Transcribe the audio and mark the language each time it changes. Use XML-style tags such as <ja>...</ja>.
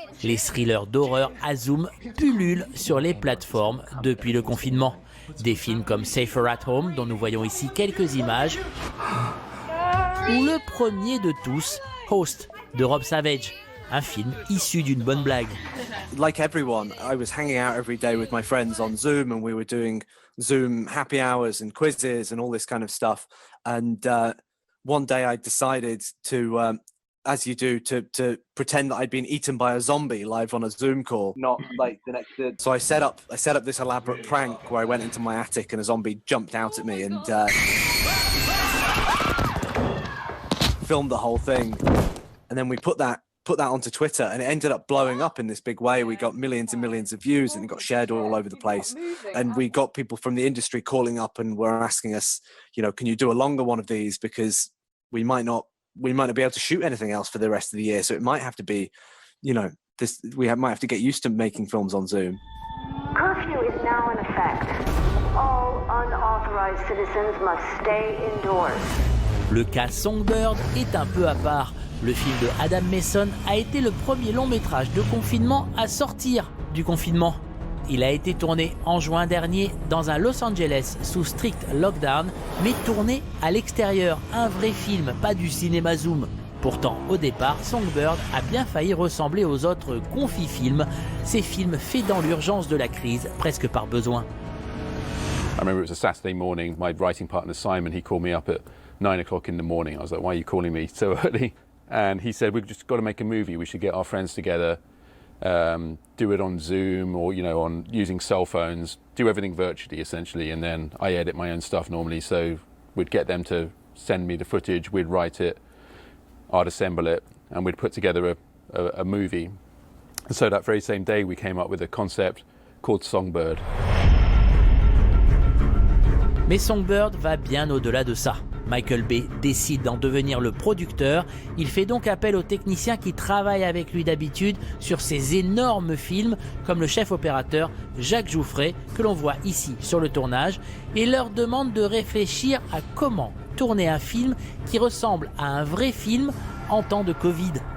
<fr>Les thrillers d'horreur à Zoom pullulent sur les plateformes depuis le confinement. Des films comme Safer at Home, dont nous voyons ici quelques images, ou le premier de tous, Host, de Rob Savage, un film issu d'une bonne blague.</fr> <en>Like everyone, I was hanging out every day with my friends on Zoom, and we were doing Zoom happy hours and quizzes and all this kind of stuff. And one day I decided to, as you do, to pretend that I'd been eaten by a zombie live on a Zoom call. Not like the next. So I set up this elaborate prank where I went into my attic and a zombie jumped out at me and filmed the whole thing. And then we put that onto Twitter, and it ended up blowing up in this big way. We got millions and millions of views, and it got shared all over the place. And we got people from the industry calling up and were asking us, can you do a longer one of these, because we might not be able to shoot anything else for the rest of the year. So it might have to be, might have to get used to making films on Zoom. Curfew is now in effect. All unauthorized citizens must stay indoors.</en> <fr>Le cas Songbird est un peu à part. Le film de Adam Mason a été le premier long métrage de confinement à sortir du confinement. Il a été tourné en juin dernier dans un Los Angeles sous strict lockdown, mais tourné à l'extérieur. Un vrai film, pas du cinéma Zoom. Pourtant, au départ, Songbird a bien failli ressembler aux autres confi-films, ces films faits dans l'urgence de la crise, presque par besoin.</fr> <en>I remember it was a Saturday morning. My writing partner Simon, he called me up at 9 o'clock in the morning. I was like, why are you calling me so early? And he said, we've just got to make a movie. We should get our friends together, do it on Zoom or, on using cell phones, do everything virtually essentially. And then I edit my own stuff normally. So we'd get them to send me the footage, we'd write it, I'd assemble it, and we'd put together a movie. And so that very same day, we came up with a concept called Songbird.</en> <fr>Mais Songbird va bien au-delà de ça. Michael Bay décide d'en devenir le producteur. Il fait donc appel aux techniciens qui travaillent avec lui d'habitude sur ces énormes films, comme le chef opérateur Jacques Jouffret, que l'on voit ici sur le tournage, et leur demande de réfléchir à comment tourner un film qui ressemble à un vrai film en temps de Covid.</fr>